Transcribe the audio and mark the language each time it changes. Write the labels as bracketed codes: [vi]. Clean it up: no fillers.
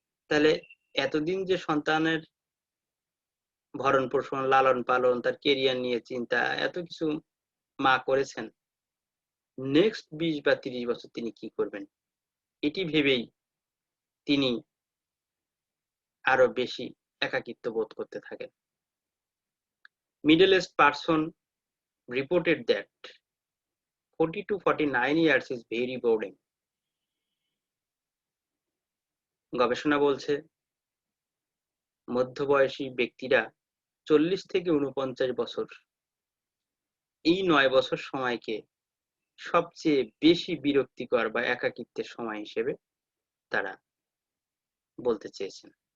[bn] তাহলে এতদিন যে সন্তানের ভরণ পোষণ, লালন পালন, তার কেরিয়ার নিয়ে চিন্তা, এত কিছু মা করেছেন, নেক্সট 20 বা 30 বছর তিনি কি করবেন এটি ভেবেই তিনি আরো বেশি একাকিত্ব বোধ করতে থাকেন। [en] Middle-aged person reported that 40 to 49 years is very boring. [bn] গবেষণা বলছে মধ্যবয়সী ব্যক্তিরা 40 থেকে 49 বছর এই 9 বছর সময়কে সবচেয়ে বেশি বিরক্তিকর বা একাকিত্বের সময় হিসেবে তারা বলতে চেয়েছেন।